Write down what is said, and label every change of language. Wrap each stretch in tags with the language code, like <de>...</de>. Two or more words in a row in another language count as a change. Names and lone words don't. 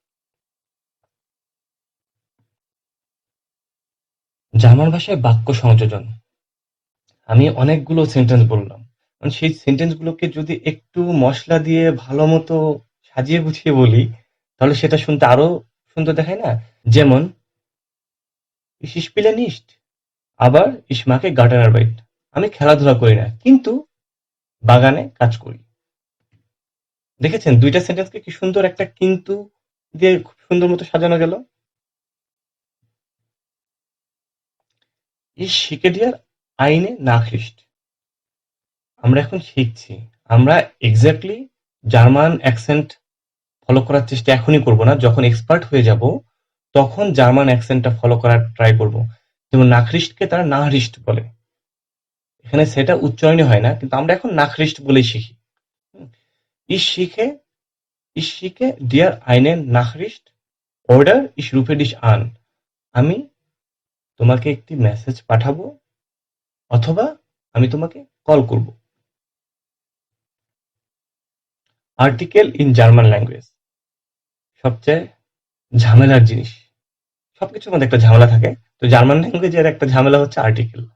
<bn>জার্মান ভাষায় বাক্য সংযোজন, আমি অনেকগুলো সেন্টেন্স বললাম, সেই সেন্টেন্স গুলোকে যদি একটু মশলা দিয়ে ভালো মতো সাজিয়ে গুছিয়ে বলি, তাহলে সেটা শুনতে আরো সুন্দর দেখায় না?</bn> <de>যেমন ich spiele nicht, আবার ich mache Gartenarbeit,</de> <bn>আমি খেলাধুলা করি না কিন্তু বাগানে কাজ করি। দেখেছেন দুইটা সেন্টেন্সকে কি সুন্দর একটা কিন্তু দিয়ে খুব সুন্দর মতো সাজানো গেল।</bn> <de>ich schicke dir eine Nachricht,</de> <bn>আমরা এখন শিখছি, আমরা</bn> <en>exactly German accent follow</en> <bn>করার চেষ্টা এখনই করব না, যখন এক্সপার্ট হয়ে যাব তখন</bn> <en>German accentটা follow</en> <bn>করার ট্রাই করব। যেমন নাখরিস্টকে তারা নাহরিস্ট বলে, এখানে সেটা উচ্চারণই হয় না, কিন্তু আমরা এখন নাখরিস্ট বলেই শিখি।</bn> <de>Ich schicke, ich schicke dir eine Nachricht oder ich rufe dich an,</de> <bn>আমি তোমাকে একটি মেসেজ পাঠাবো অথবা আমি তোমাকে কল করব।</bn> <en>article in German language</en> <bn>সবচেয়ে ঝামেলার জিনিস, সবকিছুর মধ্যে একটা ঝামেলা থাকে, তো</bn> <en>German languageের</en> <bn>একটা ঝামেলা হচ্ছে আর্টিকেল।</bn>